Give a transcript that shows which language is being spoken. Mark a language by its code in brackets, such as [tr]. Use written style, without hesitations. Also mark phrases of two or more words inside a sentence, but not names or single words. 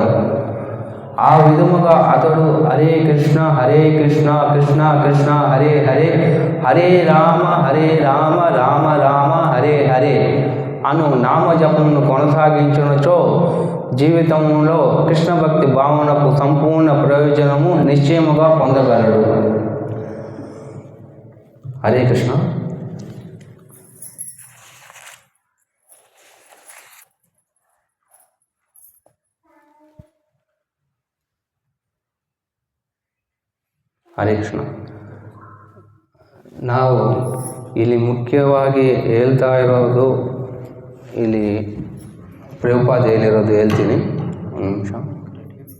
[te] ఆ విధముగా అతడు హరే కృష్ణ కృష్ణ కృష్ణ హరే హరే హరే రామ రామ రామ హరే హరే అను నామజపమును కొనసాగించినచో జీవితంలో కృష్ణ భక్తి భావనకు సంపూర్ణ ప్రయోజనము నిశ్చయముగా పొందగలడు. హరే కృష్ణ. [kn] ಹರೇ ಕೃಷ್ಣ. ನಾವು ಇಲ್ಲಿ ಮುಖ್ಯವಾಗಿ ಹೇಳ್ತಾ ಇರೋದು, ಇಲ್ಲಿ ಪ್ರಭುಪಾದ ಹೇಳಿರೋದು ಹೇಳ್ತೀನಿ.